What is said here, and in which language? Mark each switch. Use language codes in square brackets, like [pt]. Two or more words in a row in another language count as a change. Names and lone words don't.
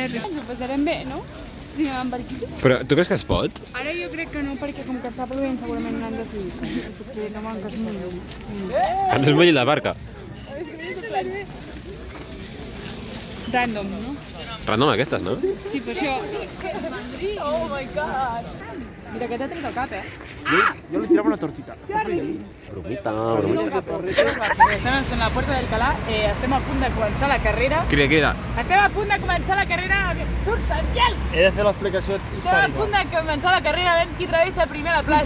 [ca] Ens ho passarem bé, no? Si anem amb barquita. Però tu creus que es pot? Ara jo crec que no, perquè com que està plovent segurament no han decidit. Potser no volen que es mulli. Que no es mulli la barca. Random, no? Random aquestes, no? Sí, per això. [en] Oh my god! [ca] Mira que t'ha tret el cap, Jo li tirava una tortita. Bromita. Estem a la Puerta d'Alcalá, estem a punt de començar la carrera. Crida. Estem a punt de començar la carrera... Surt, Daniel! He de fer l'explicació Estem a punt històrica. de començar la carrera, veiem qui travessa primer la plaça,